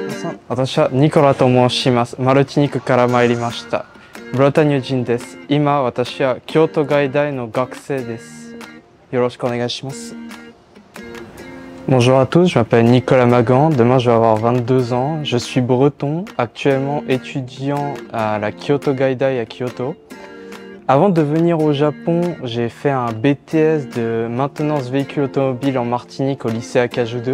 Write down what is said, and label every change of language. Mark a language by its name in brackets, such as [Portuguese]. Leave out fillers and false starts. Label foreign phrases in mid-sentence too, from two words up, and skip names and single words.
[Japanese] 私はニコラと申します。マルティニクから参りました。ブラタニュ人です。今、私は京都外大の学生です。よろしくお願いします。 [French] Bonjour à tous, je m'appelle Nicolas Magan, demain je vais avoir 22 ans, je suis breton, actuellement étudiant à la Kyoto Gaidai à Kyoto. Avant de venir au Japon, j'ai fait un BTS de maintenance véhicule automobile en Martinique au lycée Acajou 2.